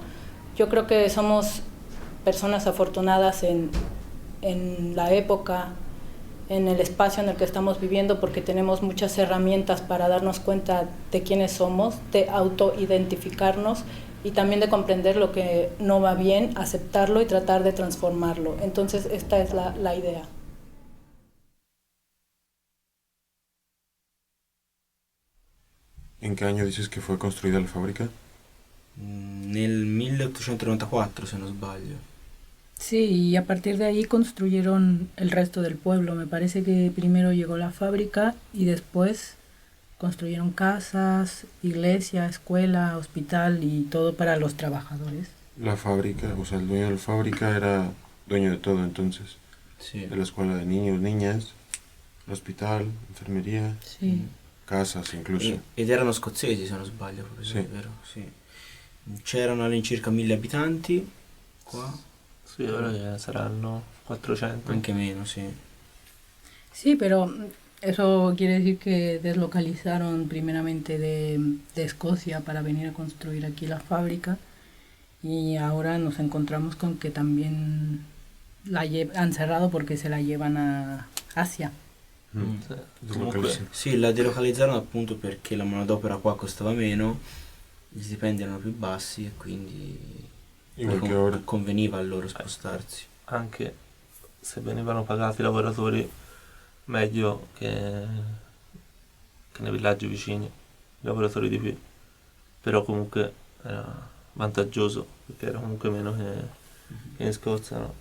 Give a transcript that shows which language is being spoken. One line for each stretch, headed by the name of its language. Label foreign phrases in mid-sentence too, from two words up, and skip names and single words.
Spanish: Yo creo que somos personas afortunadas en la época, en el espacio en el que estamos viviendo, porque tenemos muchas herramientas para darnos cuenta de quiénes somos, de autoidentificarnos y también de comprender lo que no va bien, aceptarlo y tratar de transformarlo. Entonces esta es la idea. ¿En qué año dices que fue construida la fábrica?
Italian: Nel 1894, se non sbaglio.
Spanish: Sí, y a partir de ahí construyeron el resto del pueblo. Me parece que primero llegó la fábrica y después construyeron casas, iglesia, escuela, hospital y todo para los trabajadores. La fábrica, o sea, el dueño de la fábrica era dueño de todo entonces.
Italian: Sì.
Spanish: De la escuela de niños, niñas,
Italian: l'ospedale, infermeria,
Spanish: Sí. casas incluso.
Italian: Ed erano scozzesi, se non sbaglio, Sì. è vero? Sì. C'erano all'incirca 1000 abitanti qua, Sì, ora ce saranno 400. anche meno, sì.
Spanish: Sí, pero eso quiere decir que deslocalizaron primeramente de Escocia para venir a construir aquí la fábrica y ahora nos encontramos con que también han cerrado porque se la llevan a Asia. Mm.
Italian: Sì. Comunque, sì, la delocalizzarono appunto perché la manodopera qua costava meno, gli stipendi erano più bassi e quindi
Spanish: Igual que ahora.
Italian: conveniva a loro spostarsi. Anche se venivano pagati i lavoratori meglio che nei villaggi vicini, i lavoratori di qui. Però comunque era vantaggioso perché era comunque meno che in Scozia, no?